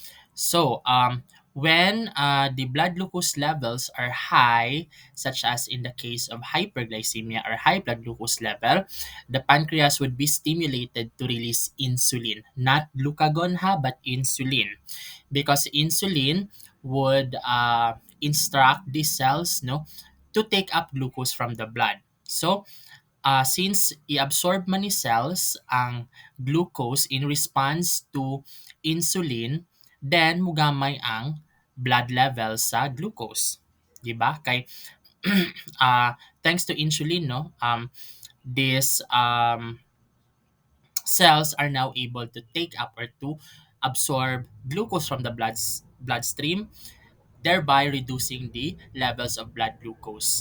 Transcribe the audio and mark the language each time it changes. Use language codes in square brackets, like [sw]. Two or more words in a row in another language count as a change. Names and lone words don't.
[en] When the blood glucose levels are high, such as in the case of hyperglycemia or high blood glucose level, the pancreas would be stimulated to release insulin, not glucagon but insulin, because insulin would instruct these cells, no, to take up glucose from the blood. [ceb] Since i-absorb man ni cells ang glucose [en] in response to insulin, [ceb] then mugamay ang [en] blood level [ceb] sa glucose. 'Di ba? [en] Kay thanks to insulin, no, these cells are now able to take up or to absorb glucose from the bloodstream, thereby reducing the levels of blood glucose.